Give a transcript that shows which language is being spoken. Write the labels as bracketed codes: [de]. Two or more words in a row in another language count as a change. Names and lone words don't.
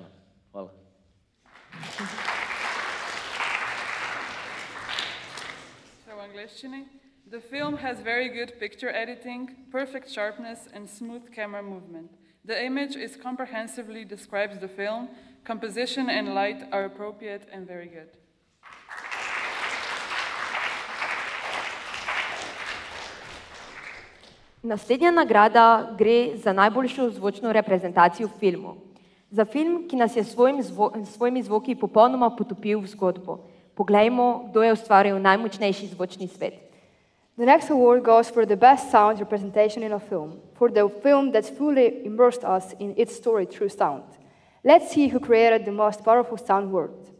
[sl] Hvala. V angleščini. [en] The film has very good picture editing, perfect sharpness and smooth camera movement. The image is comprehensively describes the film, composition and light are appropriate and very good. [sl] Naslednja nagrada gre za najboljšo zvočno reprezentacijo v filmu. Za film, ki nas je s svojimi zvoki popolnoma potopil v zgodbo. Poglejmo, kdo je ustvaril najmočnejši zvočni svet. [en] The next award goes for the best sound representation in a film, for the film that fully immersed us in its story through sound. Let's see who created the most powerful sound world.